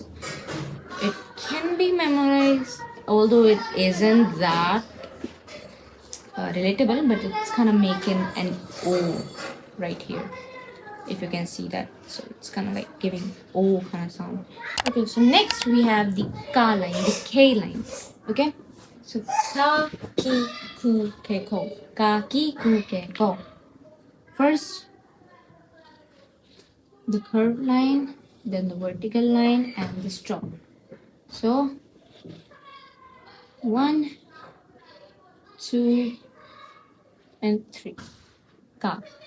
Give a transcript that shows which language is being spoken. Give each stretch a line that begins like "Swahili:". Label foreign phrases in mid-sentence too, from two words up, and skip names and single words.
English: It can be memorized, although it isn't that relatable, but it's kind of making an O right here. If you can see that, so it's kind of like giving O kind of sound. Okay, so next we have the Ka line, the K line. Okay, so
Japanese: Ka, Ki, Ku, Ke, Ko. Ka, Ki, Ku, Ke, Ko.
English: First, the curved line, then the vertical line, and the stroke. So 1, 2, and 3. Ka.